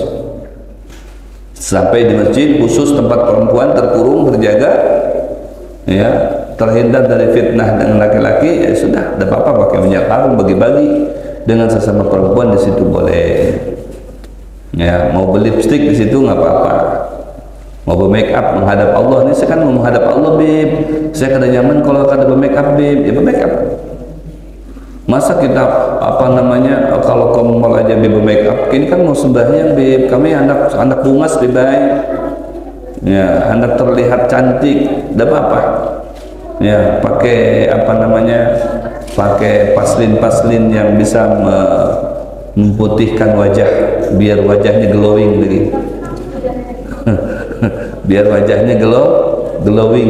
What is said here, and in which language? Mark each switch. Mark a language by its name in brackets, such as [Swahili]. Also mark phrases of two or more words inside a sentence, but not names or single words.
[Indonesian] Sampai di masjid khusus tempat perempuan terkurung, terjaga, ya, terhindar dari fitnah dengan laki-laki, ya sudah, tidak apa-apa pakai minyak harum, bagi-bagi dengan sesama perempuan, di situ boleh. Ya, mau beli lipstick di situ nggak apa-apa. Mau bermake up menghadap Allah, ini saya kan mau menghadap Allah, Bib. [Banjar] Saya kada nyaman kalau kada bermake up, Bib. [Indonesian] Ya bermake up. Masa kita kalau kamu mau aja Bib make up, ini kan mau sembahyang, Bib. [Banjar] Kami anak bungas lebih baik. [Indonesian] Ya, anak terlihat cantik, tidak apa-apa. Ya, pakai pakai paslin yang bisa memutihkan wajah, biar wajahnya glowing lagi. Biar wajahnya glowing.